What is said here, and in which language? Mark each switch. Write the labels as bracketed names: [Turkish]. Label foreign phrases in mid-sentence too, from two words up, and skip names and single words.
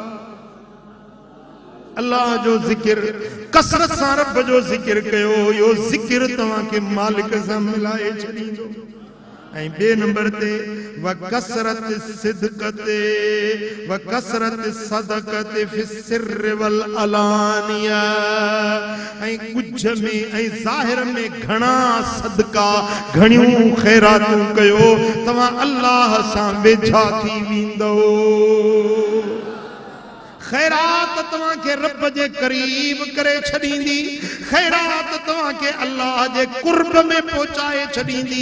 [Sindhi] अल्लाह जो ज़िक्र कसरत सां रब जो ज़िक्र कयो, यो ज़िक्र तव्हां खे मालिक सां मिलाए छॾींदो। ऐं बे नंबर ते [Arabic] و كثرة صدقة و كثرة صدقة في السر والعلانية, [Sindhi] ऐं कुछ में ऐं ज़ाहिर में घणा सदका, घणियूं ख़ैरातूं कयो, तव्हां अल्लाह सां वेझा थी वेंदो। खैरात तव्हां खे रब जे करीब करे छॾींदी, खैरात तव्हां खे अल्लाह जे कुर्ब में पहुचाए छॾींदी।